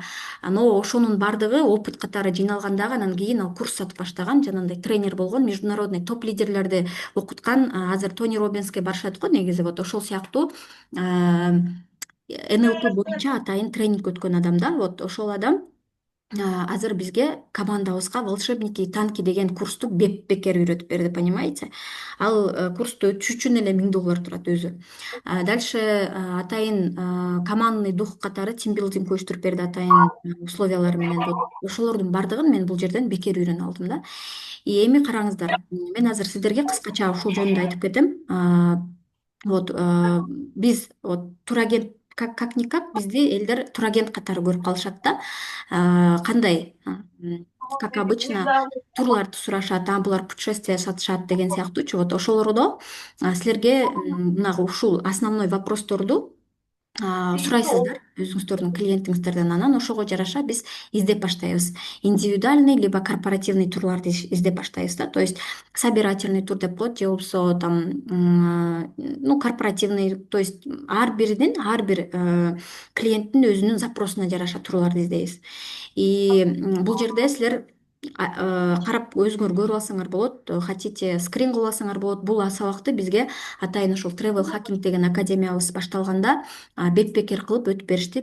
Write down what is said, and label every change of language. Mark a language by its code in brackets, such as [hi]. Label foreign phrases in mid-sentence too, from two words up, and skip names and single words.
[ky] Но ошонун баардыгы опыт катары жыйналган. Анан кийин ал курс сатып баштаган, жанагындай тренер болгон, международный топ лидерлерди окуткан. Азыр Тони Роббинске барышат го негизи. Вот ошол сыяктуу НЛП боюнча атайын тренинг өткөн адам да. Вот ошол адам азыр бизге командабызга [ru] волшебники и танки [ky] деген курсту бекер үйрөтүп берди, понимаете? Ал курсту өтүш үчүн эле $1000 турат өзү. Дальше атайын [ru] командный дух [ky] катары тимбилдинг көчтүрүп берди атайын условиялар менен. Вот ошолордун баардыгын мен бул жерден бекер үйрөнүп алдым да. И эми караңыздар, мен азыр сиздерге кыскача ушул жөнүндө айтып кетем. Вот биз вот турагент, [ru] как никак [ky] бизди элдер турагент катары көрүп калышат да. Кандай, [ru] как обычно, [ky] турларды сурашат, булар путешествие сатышат деген сыяктуучу. Вот ошолордо силерге мына ушул [ru] основной вопросторду [ky] сурайсыздар өзүңүздөрдүн клиентиңиздерден. Анан ошого жараша биз издеп баштайбыз. [ru] Индивидуальный либо корпоративный [ky] турларды издеп баштайбыз да. [ru] То есть собирательный [ky] тур деп коет, же болбосо [ru] там ну корпоративный, то есть [ky] ар бир клиенттин өзүнүн запросуна жараша турларды издейбиз. И бул жерде силер карап өзүңөр көрүп алсаңар болот. Хотите скрин кылып алсаңар болот. Бул сабакты бизге атайын ушул Travel Hacking деген академиябыз башталганда бетпекер кылып өтүп беришти.